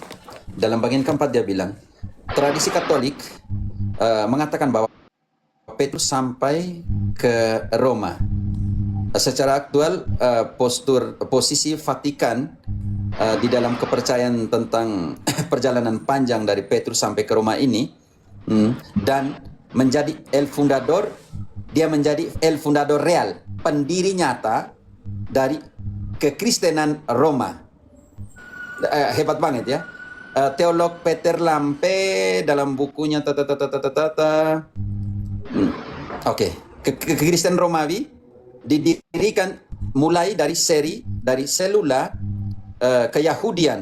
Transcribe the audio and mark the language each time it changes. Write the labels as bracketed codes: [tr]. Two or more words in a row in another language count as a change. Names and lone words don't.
[id] Dalam bagian keempat dia bilang, tradisi Katolik mengatakan bahwa Petrus sampai ke Roma. Secara aktual, posisi Vatikan di dalam kepercayaan tentang perjalanan panjang dari Petrus sampai ke Roma ini, dan menjadi dia menjadi [es] el fundador real, [id] pendiri nyata dari kekristenan Roma. Hebat banget ya. Teolog Peter Lampe dalam bukunya Oke, kekristenan Romawi didirikan mulai dari selula keyahudian.